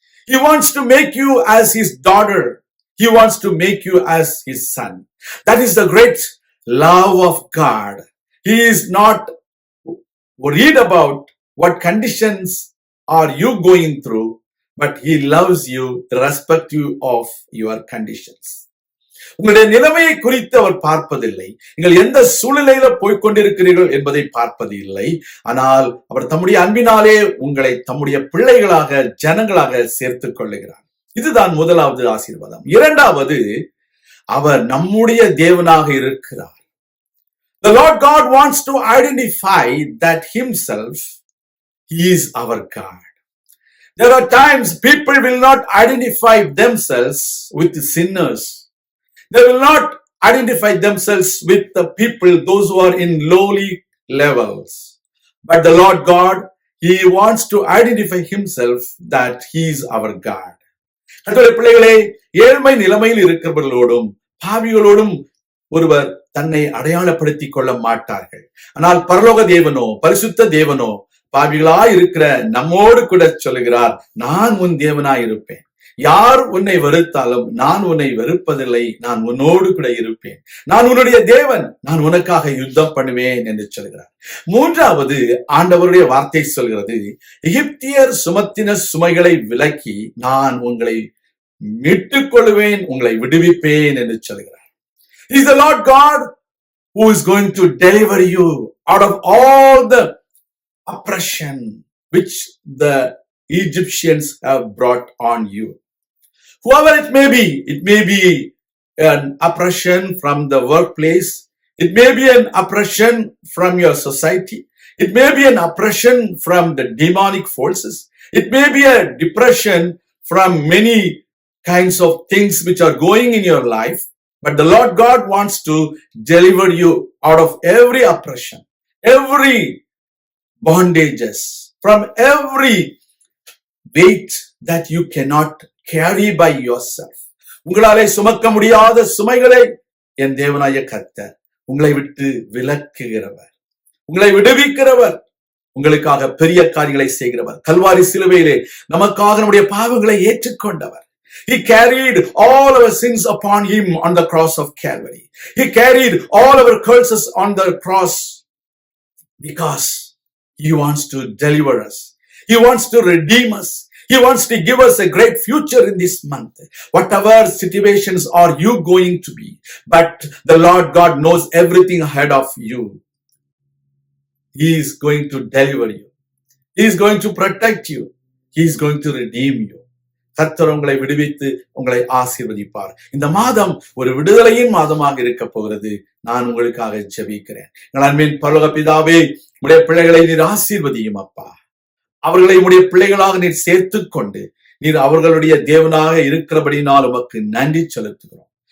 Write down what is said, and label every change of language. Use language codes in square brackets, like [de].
[en] He wants to make you as his daughter. He wants to make you as his son. That is the great love of God. He is not worried about what conditions are you going through, but he loves you irrespective of your conditions. [ta] உங்களுடைய நிலைமையை குறித்து அவர் பார்ப்பதில்லை. நீங்கள் எந்த சூழ்நிலையில போய்கொண்டிருக்கிறீர்கள் என்பதை பார்ப்பது இல்லை. ஆனால் அவர் தம்முடைய அன்பினாலே உங்களை தம்முடைய பிள்ளைகளாக, ஜனங்களாக சேர்த்துக் கொள்ளுகிறார். இதுதான் முதலாவது ஆசீர்வாதம். இரண்டாவது, அவர் நம்முடைய தேவனாக இருக்கிறார். [en] The Lord God wants to identify that himself is our God. There are times people will not identify themselves with the sinners. They will not identify themselves with the people, those who are in lowly levels. But the Lord God, he wants to identify himself that he is our God. [ta] கர்த்தருடைய பிள்ளைகளே, ஏழ்மை நிலைமையில் இருக்கிறவர்களோடும் பாவிகளோடும் ஒருவர் தன்னை அடையாளப்படுத்திக் கொள்ள மாட்டார்கள். ஆனால் பரலோக தேவனோ, பரிசுத்த தேவனோ பாவிகளாய் இருக்கிற நம்மோடு கூட சொல்லுகிறார், நான் உன் தேவனாய் இருப்பேன். யார் உன்னை வெறுத்தாலும் நான் உன்னை வெறுப்பதில்லை, நான் உன்னோடு கூட இருப்பேன். நான் உன்னுடைய தேவன், நான் உனக்காக யுத்தம் பண்ணுவேன் என்று சொல்கிறார். மூன்றாவது, ஆண்டவருடைய வார்த்தை சொல்கிறது, எகிப்தியர் சுமத்தின சுமைகளை விலக்கி நான் உங்களை மீட்டுக் கொள்வேன், உங்களை விடுவிப்பேன் என்று சொல்கிறார். [en] He is the Lord God who is going to deliver you out of all the oppression which the Egyptians have brought on you. Whoever it may be an oppression from the workplace, it may be an oppression from your society, it may be an oppression from the demonic forces, it may be a depression from many kinds of things which are going in your life, but the Lord God wants to deliver you out of every oppression, every bondages, from every weight that you cannot carry by yourself. [ta] உங்களாலே சுமக்க முடியாத சுமைகளை என் தேவனாய கர்த்தர் உங்களை விட்டு விலக்குகிறவர், உங்களை விடுவிக்கிறவர், உங்களுக்காக பெரிய காரியங்களை செய்கிறவர். கல்வாரி சிலுவையிலே நமக்காக நம்முடைய பாவங்களை ஏற்றுக்கொண்டவர். [en] He carried all our sins upon him on the cross of Calvary. He carried all our curses on the cross because he wants to deliver us. He wants to redeem us. He wants to give us a great future in this month. Whatever situations are you going to be, but the Lord God knows everything ahead of you. He is going to deliver you. He is going to protect you. He is going to redeem you. [ta] கர்த்தர் உங்களை விடுவித்து உங்களை ஆசீர்வதிப்பார். இந்த மாதம் ஒரு விடுதலையின் மாதமாக இருக்க போகிறது. நான் உங்களுக்காக ஜெபிக்கிறேன். எங்கள் அன்பின் பரலோக பிதாவே, உடைய பிள்ளைகளை நீர் ஆசீர்வதியும் அப்பா. அவர்களை உடைய பிள்ளைகளாக நீர் சேர்த்துக் கொண்டு நீர் அவர்களுடைய தேவனாக இருக்கிறபடினால் உமக்கு நன்றி செலுத்துகிறோம்.